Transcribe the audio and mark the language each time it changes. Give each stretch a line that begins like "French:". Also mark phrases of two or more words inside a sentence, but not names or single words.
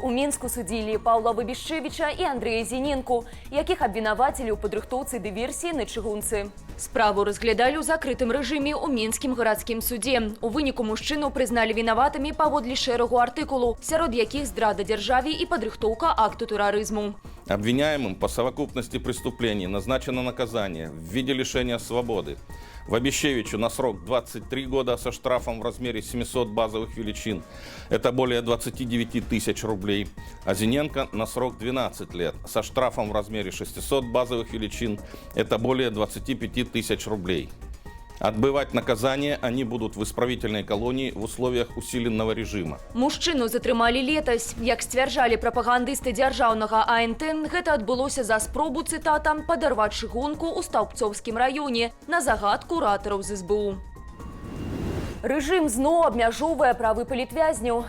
Belarusian: У Мінску судзілі Паўла Выбішчэвіча і Андрэя Зіненку, якіх абвінавацілі ў падрыхтоўцы дыверсіі на чыгунцы. Справу разглядалі ў закрытым рэжыме ў Мінскім гарадскім судзе. У выніку мужчыну прызналі вінаватымі паводле шэрагу артыкулу, сярод якіх здрада дзяржаве і падрыхтоўка акту тэрарызму.
Russian: Обвиняемым по совокупности преступлений назначено наказание в виде лишения свободы. Выбишчевичу на срок 23 года со штрафом в размере 700 базовых величин. Это более 29 тысяч рублей. А Зиненко на срок 12 лет со штрафом в размере 600 базовых величин. Это более 25 тысяч рублей. Отбывать наказание они будут в исправительной колонии в условиях усиленного режима.
Belarusian: Мужчыну затрымалі летась. Як сцвярджалі прапагандысты дзяржаўнага АНТ, гэта адбылося за спробу, цытата, падарваць чыгунку ў Стаўбцоўскім раёне на загад куратараў з СБУ. Рэжым зноў абмяжоўвае правы палітвязняў.